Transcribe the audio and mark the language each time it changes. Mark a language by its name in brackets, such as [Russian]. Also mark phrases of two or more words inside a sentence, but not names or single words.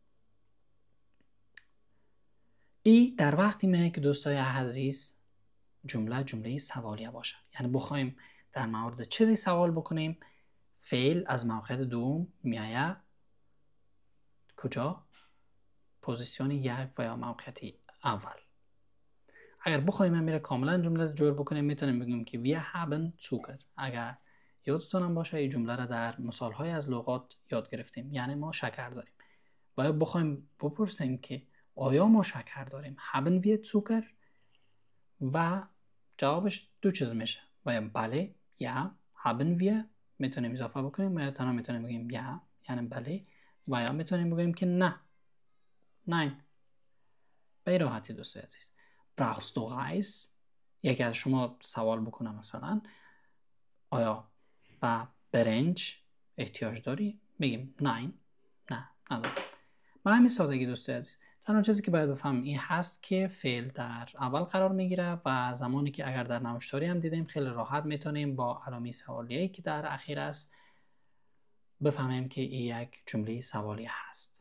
[Persian] این در وقتی میگه که دوستای عزیز جمله سوالیه باشه، یعنی بخوایم در مورد چیزی سوال بکنیم، فعل از موقعیت دوم میآید کجا؟ پوزیشن یک و یا موقعیت اول. اگر بخوایم میره کاملا جمله جور بکنیم میتونیم بگیم که [German] wir haben Zucker. [Persian] اگر یادتون هم باشه این جمله را در مثالهای از لغات یاد گرفتیم، یعنی ما شکر داریم. و یا بخوایم بپرسیم که آیا ما شکر داریم، [German] haben wir Zucker، [Persian] و جوابش دو چیز میشه، و یا بله یا [German] haben wir [Persian] میتونیم اضافه بکنیم، و یا تنها میتونیم بگیم یا یعنی بله، و یا میتونیم بگیم که نه، nein. به راحتی دوستای عزیز. [German] brauchst du Reis؟ [Persian] یکی از شما سوال بکنه مثلا آیا با برنج احتیاج داری؟ میگیم nein، نه ندارم. به همین سادگی دوستای عزیز. تنها چیزی که باید بفهمیم این هست که فعل در اول قرار میگیره و زمانی که اگر در نوشتاری هم دیدیم خیلی راحت میتونیم با علامه سوالیه‌ای که در اخیر است بفهمیم که این یک جمله سوالی هست.